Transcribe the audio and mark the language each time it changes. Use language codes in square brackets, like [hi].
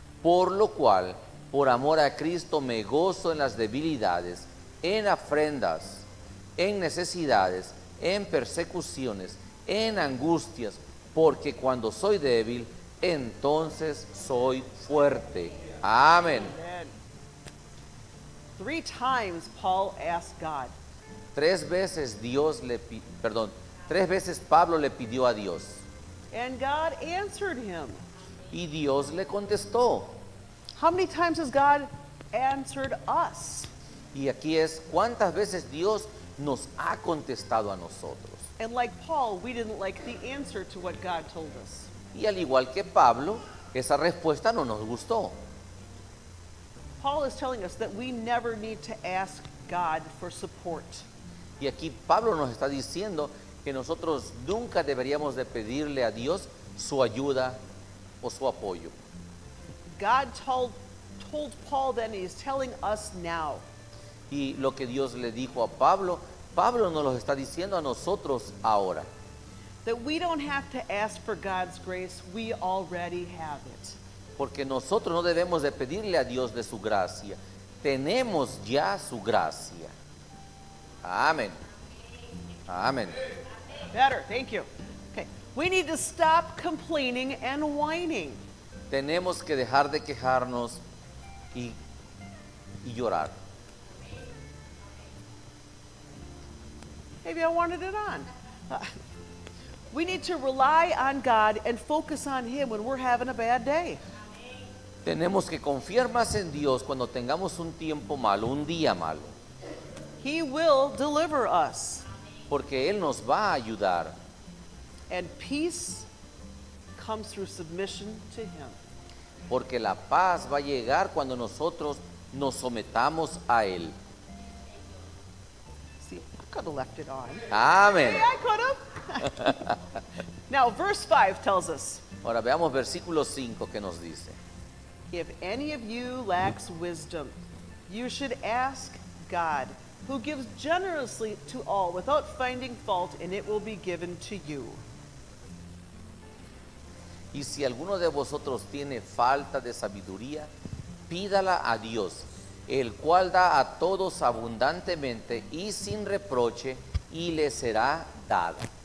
[es] Por lo cual, por amor a Cristo, me gozo en las debilidades, en afrentas, en necesidades, en persecuciones, en angustias, porque cuando soy débil, entonces soy fuerte. Amén. [en] Amen. 3 times Paul asked God, [es] 3 veces 3 veces Pablo le pidió a Dios [en] and God answered him. [es] y Dios le contestó. [en] How many times has God answered us? [es] Y aquí es cuántas veces Dios nos ha contestado a nosotros. [en] And like Paul, we didn't like the answer to what God told us. [es] Y al igual que Pablo, esa respuesta no nos gustó. [en] Paul is telling us that we never need to ask God for support. [es] Y aquí Pablo nos está diciendo que nosotros nunca deberíamos de pedirle a Dios su ayuda o su apoyo. [en] God told Paul then, He's telling us now. [es] Y lo que Dios le dijo a Pablo, Pablo nos lo está diciendo a nosotros ahora. [en] That we don't have to ask for God's grace, we already have it. [es] Porque nosotros no debemos de pedirle a Dios de su gracia. Tenemos ya su gracia. Amén. Amén. [en] Better, thank you. Okay, we need to stop complaining and whining. [es] Tenemos que dejar de quejarnos y llorar. [en] Maybe I wanted it on. We need to rely on God and focus on Him when we're having a bad day. [es] Tenemos que confiar más en Dios cuando tengamos un tiempo malo, un día malo. [en] He will deliver us. [es] Porque Él nos va a ayudar. [en] And peace comes through submission to Him. [es] Porque la paz va a llegar cuando nosotros nos sometamos a Él. [en] See, I could have left it on. [es] Amén. [en] Yeah, I could have. Now, verse 5 tells us, [es] Ahora veamos versículo 5 que nos dice. [en] If any of you lacks wisdom, you should ask God, who gives generously to all without finding fault, and it will be given to you. [es] Y si alguno de vosotros tiene falta de sabiduría, pídala a Dios, el cual da a todos abundantemente y sin reproche, y le será dada.